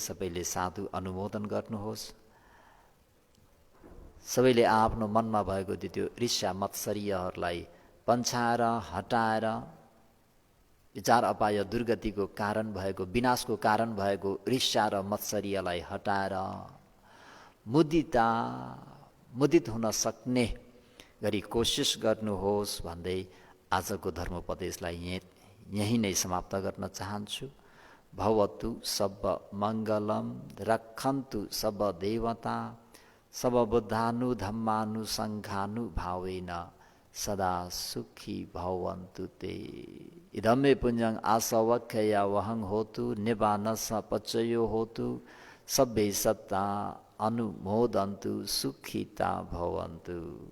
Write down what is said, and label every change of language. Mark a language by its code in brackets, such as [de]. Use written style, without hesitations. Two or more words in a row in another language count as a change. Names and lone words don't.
[ne] सबैले साधु अनुमोदन गर्नुहोस्। सबैले आफ्नो मनमा भएको त्यो ईर्ष्या मत्सर्यहरूलाई पन्छाएर हटाएर विचार अपाय दुर्गतिको कारण भएको, विनाशको कारण भएको ईर्ष्या र मत्सर्यलाई हटाएर मुदित हुन सक्ने गरी कोसिस गर्नुहोस् भन्दै आजको धर्मोपदेशलाई यहीँ नै समाप्त गर्न चाहन्छु। [pi] भवतु सब मङ्गलम, रक्षन्तु सब देवता, सब बुद्धानु धम्मानु सङ्घानु भावेन सदा सुखी भवन्तु ते। इदमे पुण्यं आसवख्या वहं होतु, निबानस पचयो होतु, सभ्य सत्ता अनुमोदन्तु, सुखिता भवन्तु।